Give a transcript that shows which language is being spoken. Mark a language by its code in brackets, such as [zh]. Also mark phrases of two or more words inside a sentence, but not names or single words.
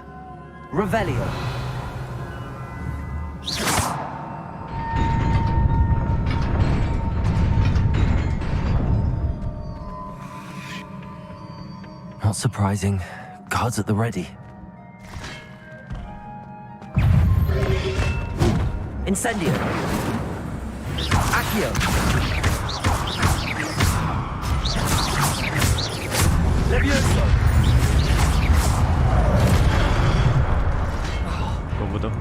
[en] Revelio. Not surprising. Guards at the ready. Incendio. Accio. Levioso. [zh] 我不动。